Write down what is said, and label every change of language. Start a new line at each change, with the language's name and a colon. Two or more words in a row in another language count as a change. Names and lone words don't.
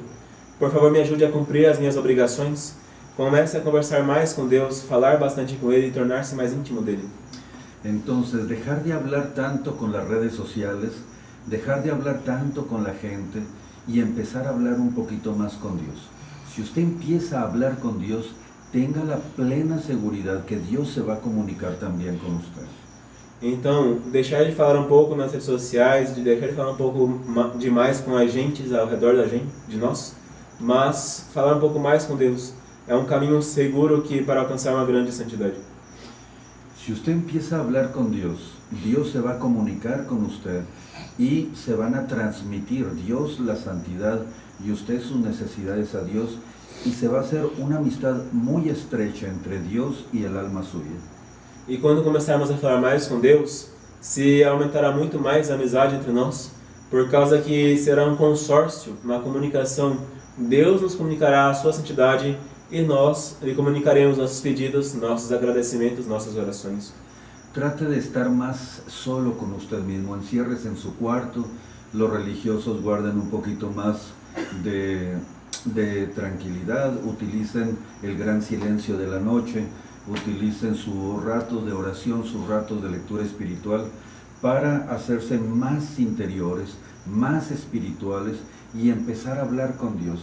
Portuguese: Por favor, me ajude a cumprir as minhas obrigações. Comece a conversar mais com Deus, falar bastante com Ele e tornar-se mais íntimo dele.
Spanish: Entonces, dejar de hablar tanto con las redes sociales, dejar de hablar tanto con la gente y empezar a hablar un poquito más con Dios. Si usted empieza a hablar con Dios, tenga la plena seguridad que Dios se va a comunicar también con usted.
Portuguese: Então, deixar de falar um pouco nas redes sociais, de deixar de falar um pouco demais com agentes ao redor de nós, mas falar um pouco mais com Deus. É um caminho seguro para alcançar uma grande santidade.
Spanish: Si usted empieza a hablar con Dios, Dios se va a comunicar con usted y se van a transmitir Dios la santidad y usted sus necesidades a Dios y se va a hacer una amistad muy estrecha entre Dios y el alma suya.
Portuguese: E quando começarmos a falar mais com Deus, se aumentará muito mais a amizade entre nós, por causa que será um consórcio, uma comunicação. Deus nos comunicará a sua santidade e nós lhe comunicaremos nossos pedidos, nossos agradecimentos, nossas orações.
Spanish: Trate de estar más solo con usted mismo, enciérrese en su cuarto, los religiosos guarden un poquito más de tranquilidad, utilicen el gran silencio de la noche, utilicen sus ratos de oración, sus ratos de lectura espiritual para hacerse más interiores, más espirituales y empezar a hablar con Dios.